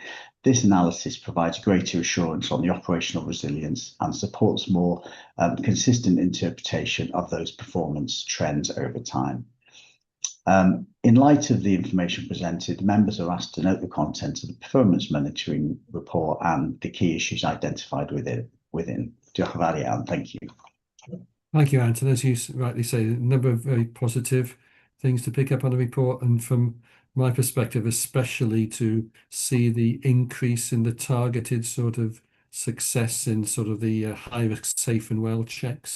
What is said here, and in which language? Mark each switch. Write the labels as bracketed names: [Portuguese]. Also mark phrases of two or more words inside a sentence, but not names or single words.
[English] This analysis provides greater assurance on the operational resilience and supports more consistent interpretation of those performance trends over time. In light of the information presented, members are asked to note the content of the performance monitoring report and the key issues identified within. [Welsh] Diolch yn fawr iawn. [English] Thank you. Thank you, Anton. As you rightly say, a number of very positive things to pick up on the report, and from my perspective, especially to see the increase in the targeted sort of success in sort of the high-risk safe and well checks.